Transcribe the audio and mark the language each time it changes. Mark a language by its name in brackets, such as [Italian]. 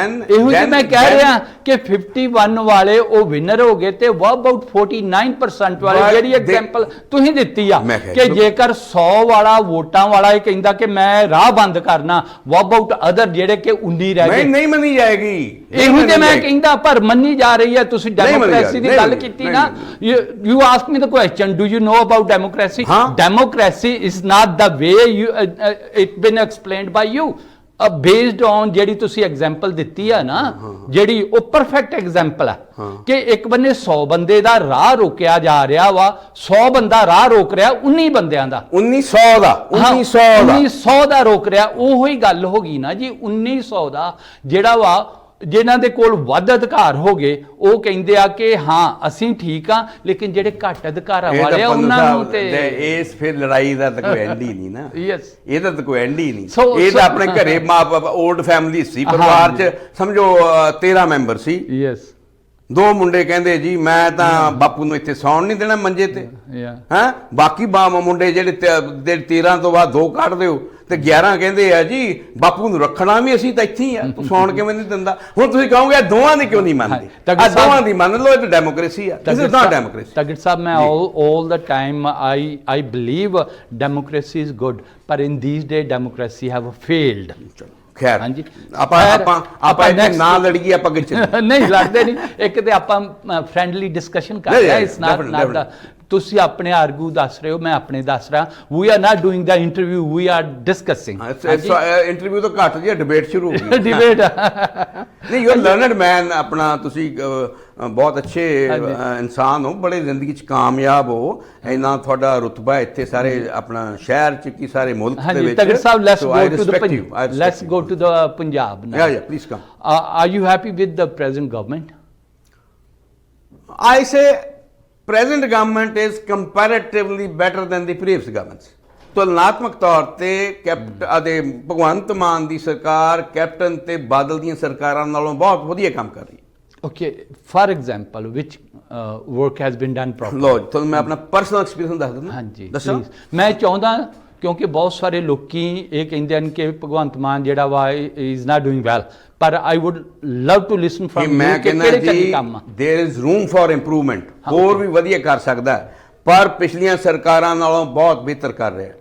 [Punjabi] ਇਹੋ ਹੀ ਮੈਂ ਕਹਿ ਰਿਹਾ ਕਿ 51 ਵਾਲੇ ਉਹ ਵਿਨਰ ਹੋ ਗਏ ਤੇ [English] what about [Punjabi] 49% ਵਾਲੇ, ਜਿਹੜੀ ਐਗਜ਼ਾਮਪਲ ਤੁਸੀਂ ਦਿੱਤੀ ਆ ਕਿ ਜੇਕਰ 100 ਵਾਲਾ ਵੋਟਾਂ ਵਾਲਾ ਇਹ ਕਹਿੰਦਾ ਕਿ ਮੈਂ ਰਾਹ ਬੰਦ ਕਰਨਾ, [English] what about [Punjabi] ਅਦਰ ਜਿਹੜੇ ਕਿ 19 ਰਹਿ ਗਏ, ਨਹੀਂ ਮੰਨੀ ਜਾਏਗੀ। ਇਹੋ ਤੇ ਮੈਂ ਕਹਿੰਦਾ, ਪਰ ਮੰਨੀ ਜਾ ਰਹੀ ਹੈ। ਤੁਸੀਂ ਡੈਮੋਕ੍ਰੇਸੀ ਦੀ ਗੱਲ ਕੀਤੀ ਨਾ, [English] you ask me the question, do you know about democracy? Democracy is not the way it been explained by you. [Punjabi] Based on ਜਿਹੜੀ ਤੁਸੀਂ ਐਗਜ਼ਾਮਪਲ ਦਿੱਤੀ ਆ ਨਾ, ਜਿਹੜੀ ਉਹ ਪਰਫੈਕਟ ਐਗਜ਼ਾਮਪਲ ਆ ਕਿ ਇੱਕ ਬੰਨੇ 100 ਬੰਦੇ ਦਾ ਰਾਹ ਰੋਕਿਆ ਜਾ ਰਿਹਾ ਵਾ, 100 ਬੰਦਾ ਰਾਹ ਰੋਕ ਰਿਹਾ 19 ਬੰਦਿਆਂ ਦਾ, 1900 ਦਾ ਰੋਕ ਰਿਹਾ। ਉਹੋ ਹੀ ਗੱਲ ਹੋ ਗਈ ਨਾ ਜੀ, 1900 ਦਾ ਜਿਹੜਾ ਵਾ, ਜਿਨ੍ਹਾਂ ਦੇ ਕੋਲ ਵੱਧ ਅਧਿਕਾਰ ਹੋ ਗਏ ਉਹ ਕਹਿੰਦੇ ਆ ਕਿ ਹਾਂ ਅਸੀਂ ਠੀਕ ਆ, ਲੇਕਿਨ ਜਿਹੜੇ ਘੱਟ ਅਧਿਕਾਰਾਂ ਵਾਲੇ ਆ ਉਹਨਾਂ ਨੂੰ ਤੇ ਇਸ ਫਿਰ ਲੜਾਈ ਦਾ ਤਾਂ ਕੋਈ ਐਂਡ ਹੀ ਨਹੀਂ ਨਾ। [English] yes, [Punjabi] ਇਹਦਾ ਤਾਂ ਕੋਈ ਐਂਡ ਹੀ ਨਹੀਂ। ਇਹ ਤਾਂ ਆਪਣੇ ਘਰੇ ਮਾਂ-ਬਾਪ ਓਲਡ ਫੈਮਿਲੀ ਸੀ, ਪਰਿਵਾਰ 'ਚ ਸਮਝੋ 13 ਮੈਂਬਰ ਸੀ। [English] yes, [Punjabi] 2 ਮੁੰਡੇ ਕਹਿੰਦੇ ਜੀ ਮੈਂ ਤਾਂ ਬਾਪੂ ਨੂੰ ਇੱਥੇ ਸੌਣ ਨਹੀਂ ਦੇਣਾ ਮੰਜੇ ਤੇ, ਹੈਂ, ਬਾਕੀ ਮੁੰਡੇ ਜਿਹੜੇ 13 ਤੋਂ ਬਾਅਦ 2 ਕੱਢ ਦਿਓ ਤੇ 11 ਕਹਿੰਦੇ ਆ ਜੀ ਬਾਪੂ ਨੂੰ ਰੱਖਣਾ ਵੀ ਅਸੀਂ ਤਾਂ ਇੱਥੇ ਹੀ ਆ, ਤੂੰ ਸੌਣ ਕਿਵੇਂ ਨਹੀਂ ਦਿੰਦਾ। ਹੁਣ ਤੁਸੀਂ ਕਹੋਗੇ ਦੋਵਾਂ ਦੀ ਕਿਉਂ ਨਹੀਂ ਮੰਨਦੇ? ਦੋਵਾਂ ਦੀ ਮੰਨ ਲਓ, ਇਹ ਤਾਂ ਡੈਮੋਕ੍ਰੇਸੀ ਆ। [English] This is not democracy. Tagar Sahib, ਮੈਂ all the time I believe democracy is good, but in these days democracy have failed. [Punjabi] ਖੈਰ ਹਾਂਜੀ, ਆਪਾਂ ਇੱਥੇ ਨਾ ਲੜੀਏ, ਆਪਾਂ ਅੱਗੇ ਚੱਲੀਏ। ਨਹੀਂ ਲੜਦੇ ਨਹੀਂ, ਇੱਕ ਤੇ ਆਪਾਂ ਫ੍ਰੈਂਡਲੀ ਡਿਸਕਸ਼ਨ ਕਰ ਰਹੇ, ਇਸ ਨਾਲ ਤੁਸੀਂ ਆਪਣੇ ਆਰਗੂ ਦੱਸ ਰਹੇ ਹੋ, ਮੈਂ ਆਪਣੇ ਦੱਸ ਰਿਹਾ। [English] We are not doing the interview, we are discussing. [Punjabi] Interview ਤੋਂ ਘੱਟ ਜੀ ਡਿਬੇਟ ਸ਼ੁਰੂ ਹੋ ਗਈ। ਡਿਬੇਟ ਨਹੀਂ, [English] you are learned man, [Punjabi] ਆਪਣਾ ਤੁਸੀਂ ਬਹੁਤ ਅੱਛੇ ਇਨਸਾਨ ਹੋ, ਬੜੇ ਜ਼ਿੰਦਗੀ 'ਚ ਕਾਮਯਾਬ ਹੋ, ਇੰਨਾ ਤੁਹਾਡਾ ਰੁਤਬਾ ਇੱਥੇ ਸਾਰੇ ਆਪਣਾ ਸ਼ਹਿਰ 'ਚ ਕੀ ਸਾਰੇ ਮੁਲਕ ਦੇ ਵਿੱਚ। [English] Tagar Sahib, let's go to the Punjab now. Yeah, please come. Are you happy with the present government? I say present government is comparatively better than the previous governments. [Punjabi] ਤੁਲਨਾਤਮਕ ਤੌਰ ਤੇ ਭਗਵੰਤ ਮਾਨ ਦੀ ਸਰਕਾਰ ਕੈਪਟਨ ਤੇ ਬਾਦਲ ਦੀਆਂ ਸਰਕਾਰਾਂ ਨਾਲੋਂ ਬਹੁਤ ਵਧੀਆ ਕੰਮ ਕਰ ਰਹੀ ਹੈ। [English] Okay, for example, which work has been done properly? [Punjabi] ਲੋ, ਤੁਹਾਨੂੰ ਮੈਂ ਆਪਣਾ ਪਰਸਨਲ ਐਕਸਪੀਰੀਅੰਸ ਦੱਸ ਦਿੰਦਾ। ਹਾਂਜੀ, ਦੱਸੋ। ਮੈਂ ਚਾਹੁੰਦਾ, ਕਿਉਂਕਿ ਬਹੁਤ ਸਾਰੇ ਲੋਕੀ ਇਹ ਕਹਿੰਦੇ ਹਨ ਕਿ ਭਗਵੰਤ ਮਾਨ ਜਿਹੜਾ ਵਾ [English] is not doing well, [Punjabi] ਪਰ [English] I would love to listen from [Punjabi] ਮੈਂ ਕਹਿੰਦਾ ਜੀ [English] there is room for improvement, [Punjabi] ਹੋਰ ਵੀ ਵਧੀਆ ਕਰ ਸਕਦਾ, ਪਰ ਪਿਛਲੀਆਂ ਸਰਕਾਰਾਂ ਨਾਲੋਂ ਬਹੁਤ ਬਿਹਤਰ ਕਰ ਰਿਹਾ।